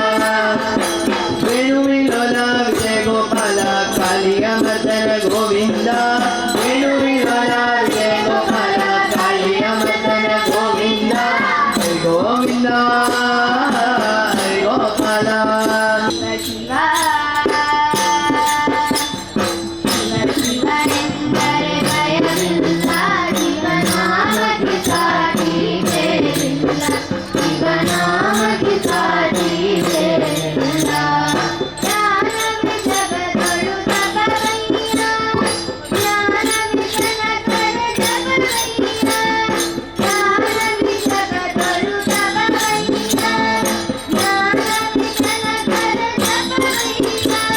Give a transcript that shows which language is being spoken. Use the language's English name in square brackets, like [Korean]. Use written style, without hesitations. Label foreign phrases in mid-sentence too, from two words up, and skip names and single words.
[Sanskrit] वेणुविलोल विजय गोपाल कालिया मर्दन गोविंद वेणुविलोल विजय गोपाल कालिया मर्दन गोविंद हरि गोविंद हरि गोपाल [Kannada] ಶಿವ ಶಿವ ಎಂದರೆ ಭಯವಿಲ್ಲ ಶಿವನಾಮಕ್ಕೆ ಸಾಟಿ ಬೇರಿಲ್ಲ ಶಿವನಾಮಕ್ಕೆ ಸಾಟಿ ಬೇರಿಲ್ಲ ಜ್ಞಾನವೇ ಜಗದೊಳು ತಪವಯ್ಯ ಜ್ಞಾನವೇ ಜನಕರ ಜಪವಯ್ಯ ಜ್ಞಾನವೇ ಜಗದೊಳು ತಪವಯ್ಯ ಜ್ಞಾನವೇ ಜನಕರ ಜಪವಯ್ಯ